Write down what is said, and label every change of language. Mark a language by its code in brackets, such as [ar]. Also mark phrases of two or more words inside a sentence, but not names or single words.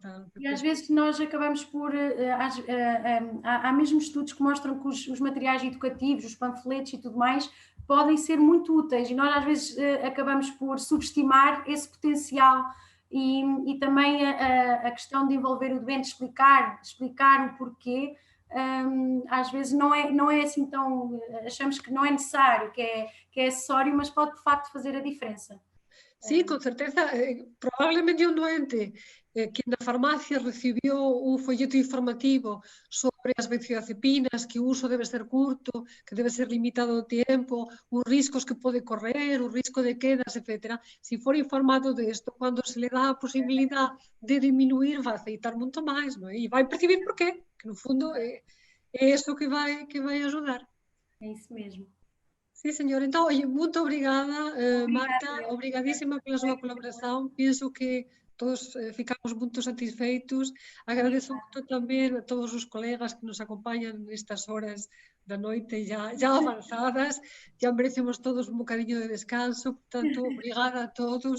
[pt] E às vezes nós acabamos por... há mesmo estudos que mostram que os materiais educativos, os panfletos e tudo mais, podem ser muito úteis, e nós às vezes acabamos por subestimar esse potencial, e também a questão de envolver o doente, explicar o porquê, às vezes não é assim tão... achamos que não é necessário, que é acessório, mas pode de facto fazer a diferença. [gl] Sí, con certeza. Probablemente un doente que na farmacia recibiu un folleto informativo sobre as benzodiazepinas, que o uso debe ser curto, que debe ser limitado o tempo, os riscos que pode correr, o risco de quedas, etc. Se for informado de isto, quando se le dá a posibilidade de diminuir, vai aceitar muito mais, não é? [pt] E vai perceber porquê, que no fundo é isso que vai ajudar. É isso mesmo. [es] Sí, señor. [pt] Então, muito obrigada, Marta, obrigadíssima pela sua colaboração. Penso que todos ficamos muito satisfeitos. Agradeço muito também a todos os colegas que nos acompanham nestas horas da noite já avançadas. Já merecemos todos um bocadinho de descanso. Portanto, obrigada a todos.